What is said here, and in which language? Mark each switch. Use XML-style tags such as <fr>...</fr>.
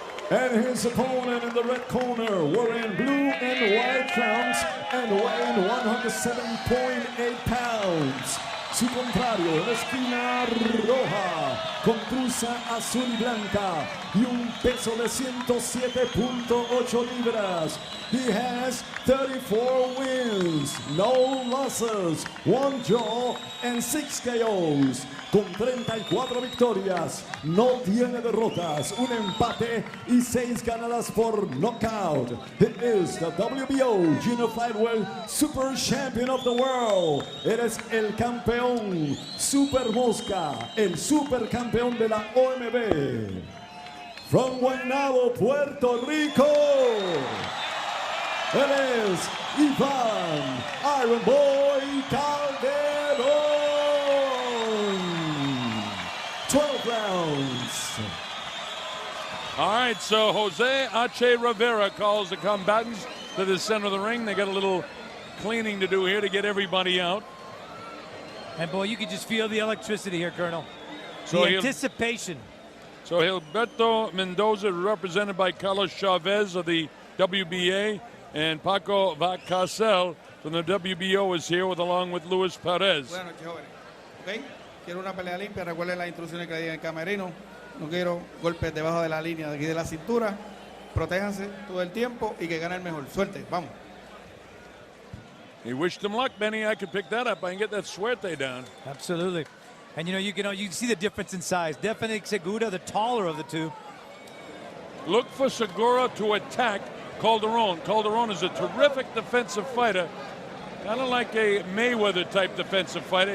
<en>And his opponent in the red corner, wearing blue and white trunks and weighing 107.8 pounds.</en> <es>Su contrario, en la esquina roja, con truza azul y blanca y un peso de 107.8 libras.</es> <en>He has 34 wins, no losses, 1 draw and 6 KOs.</en> <es>Con 34 victorias, no tiene derrotas, un empate y 6 ganadas por knockout.</es> <en>He is the WBO Junior Flyweight Super Champion of the World.</en> <es>Eres el campeón Super Mosca, el super campeón de la OMB.</es> <en>From Guaynabo, Puerto Rico,</en> <es>él es</es> <en>Iván Iron Boy Caldero. 12 rounds. All right, so Jose H. Rivera calls the combatants to the center of the ring. They got a little cleaning to do here to get everybody out. And boy, you can just feel the electricity here, Colonel. So the anticipation. So Gilberto Mendoza, represented by Carlos Chavez of the WBA, and Paco Valcárcel from the WBO is here along with Luis Perez.</en> <es>Buenas noches, jóvenes. Okay. Quiero una pelea limpia, recuerden las instrucciones que le di en el camerino, no quiero golpes debajo de la línea de aquí de la cintura, protéjanse todo el tiempo y que gane el mejor. Suerte, vamos.</es> <en>He wished him luck, Benny. I could pick that up. I can get that suerte down. Absolutely. And you can see the difference in size. Definitely Segura, the taller of the two. Look for Segura to attack Calderon. Calderon is a terrific defensive fighter. Kind of like a Mayweather-type defensive fighter.</en>